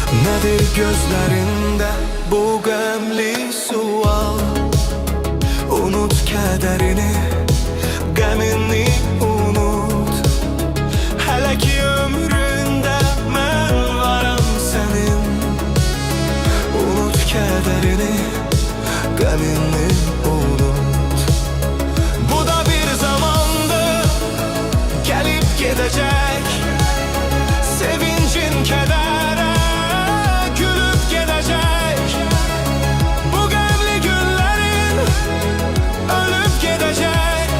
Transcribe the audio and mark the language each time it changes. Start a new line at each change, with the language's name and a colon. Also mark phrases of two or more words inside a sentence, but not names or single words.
Turkish: Nedir gözlerinde bu qəmli sual? Unut kederini, qəmini unut.
Azerbaijani: Hələ ki ömründə mən varam sənin.
Turkish: Unut kederini, qəmini unut. Bu da bir zamandı, gelip gidecek. Sevincin kedere gülüp gidecek. Bu qəmli günlerin ölüp gidecek.